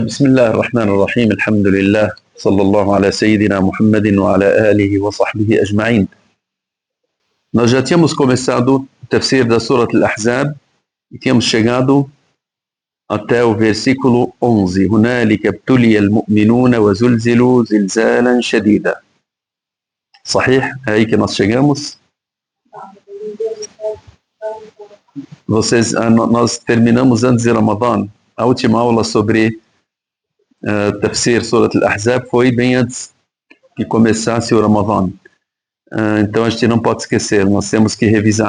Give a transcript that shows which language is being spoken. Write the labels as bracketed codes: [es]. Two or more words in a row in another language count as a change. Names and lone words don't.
[ar] بسم الله الرحمن الرحيم الحمد لله صلى الله على سيدنا محمد وعلى آله وصحبه أجمعين. [pt] Nós já tínhamos começado o tafsir da Surah Al-Ahzab e tínhamos chegado até o versículo 11. [ar] هنالك ابتلي المؤمنون وزلزلوا زلزالا شديدا. صحيح? [pt] É aí que nós chegamos. Nós terminamos antes de Ramadan. A última aula sobre tafsir Surat Al-Ahzab foi bem antes que começasse o Ramadan. Então a gente não pode esquecer, nós temos que revisar.